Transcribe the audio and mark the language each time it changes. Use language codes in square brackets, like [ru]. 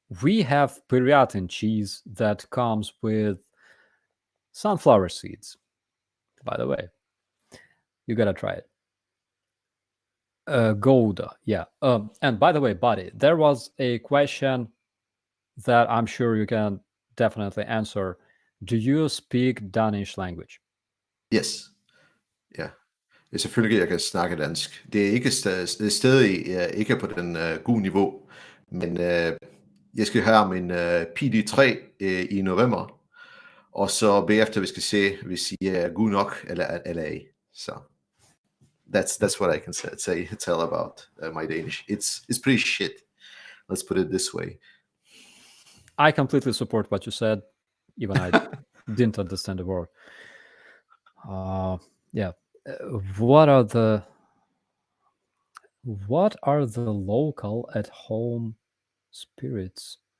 [en] We have Pyryatin cheese that comes with sunflower seeds, by the way. You gotta try it. Gouda, yeah. And by the way, buddy, there was a question that I'm sure you can definitely answer. Do you speak Danish language? Yes. [da] Ja. Det er selvfølgelig, jeg kan snakke dansk. Det er ikke det er stadig ikke på den gode niveau, men jeg skal have min PD3 i november, og så bagefter vi skal se, hvis I er god nok eller ej. [en] So that's what I can tell about my Danish. It's pretty shit. Let's put it this way. I completely support what you said, even I didn't understand the word. Yeah. What are the local at home spirits?